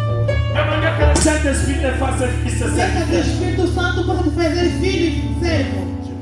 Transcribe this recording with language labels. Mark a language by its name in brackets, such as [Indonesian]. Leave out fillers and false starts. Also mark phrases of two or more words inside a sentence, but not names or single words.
[French] Demandez que le Saint-Esprit te fasse fils et [Portuguese] Peça que o [French] serviteur. [Portuguese] Espírito Santo possa te fazer filho e servo.